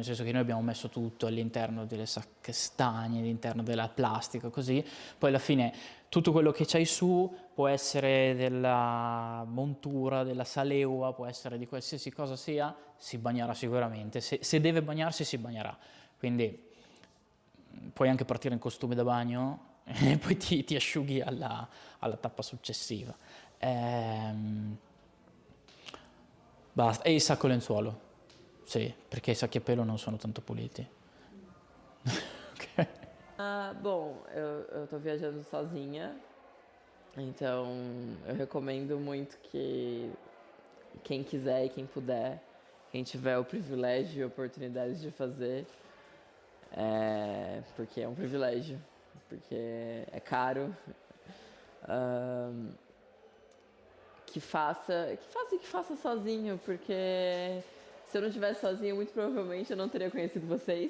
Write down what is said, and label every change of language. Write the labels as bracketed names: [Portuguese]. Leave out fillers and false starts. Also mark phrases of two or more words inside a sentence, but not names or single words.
[Italian] senso che noi abbiamo messo tutto all'interno delle sacche stagne, all'interno della plastica, così, poi alla fine tutto quello che c'hai su può essere della montura, della salewa, può essere di qualsiasi cosa sia, si bagnerà sicuramente, se deve bagnarsi si bagnerà, quindi puoi anche partire in costume da bagno e poi ti asciughi alla tappa successiva. Basta. E il sacco lenzuolo, sì, perché i sacchi a pelo non sono tanto puliti. Ok. [Portuguese] Bom, eu tô viajando sozinha, então eu recomendo muito que quem quiser e quem puder, quem tiver o privilégio e oportunidade de fazer, porque é um privilégio, porque é caro, Que faça sozinho, porque se eu não estivesse sozinho, muito provavelmente eu não teria conhecido vocês.